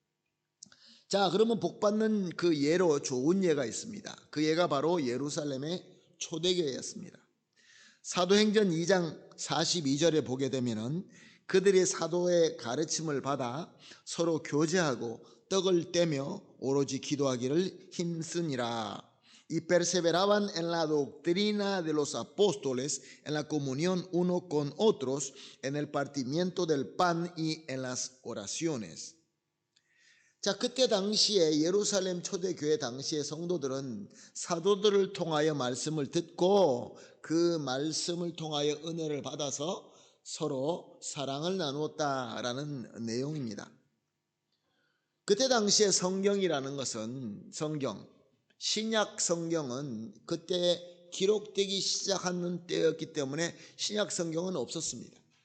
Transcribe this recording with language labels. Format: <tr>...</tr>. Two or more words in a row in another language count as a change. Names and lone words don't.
<ko>자, 그러면 복 받는 그 예로 좋은 예가 있습니다. 그 예가 바로 예루살렘의 초대교회였습니다. 사도행전 2장 42절에 보게 되면은 그들이 사도의 가르침을 받아 서로 교제하고 떡을 떼며 오로지 기도하기를 힘쓰니라.</ko> <es>Y perseveraban en la doctrina de los apóstoles, en la comunión uno con otros, en el partimiento del pan y en las oraciones.</es> <ko>자, 그때 당시에 예루살렘 초대교회 당시의 성도들은 사도들을 통하여 말씀을 듣고 그 말씀을 통하여 은혜를 받아서 서로 사랑을 나누었다라는 내용입니다. 그때 당시에 성경이라는 것은 신약 성경은 그때 기록되기 시작하는 때였기 때문에 신약 성경은 없었습니다.</ko>